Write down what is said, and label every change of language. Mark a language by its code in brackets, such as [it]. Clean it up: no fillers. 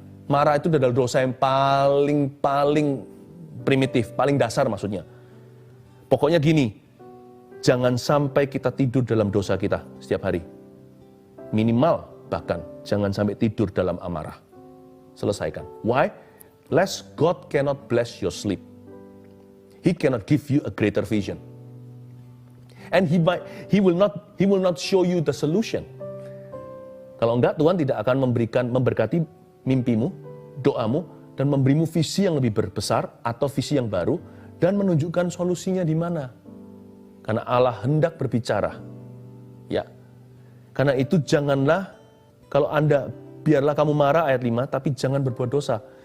[id] Marah itu adalah dosa yang paling primitif, paling dasar maksudnya. Pokoknya gini, jangan sampai kita tidur dalam dosa kita setiap hari. Minimal bahkan, jangan sampai tidur dalam amarah. Selesaikan. [en] Why? Lest God cannot bless your sleep. He cannot give you a greater vision. And he will not show you the solution. [id] Kalau enggak, Tuhan tidak akan memberkati mimpimu, doamu, dan memberimu visi yang lebih berbesar atau visi yang baru, dan menunjukkan solusinya di mana. Karena Allah hendak berbicara. Ya. Karena itu janganlah, kalau Anda, biarlah kamu marah, ayat 5, tapi jangan berbuat dosa.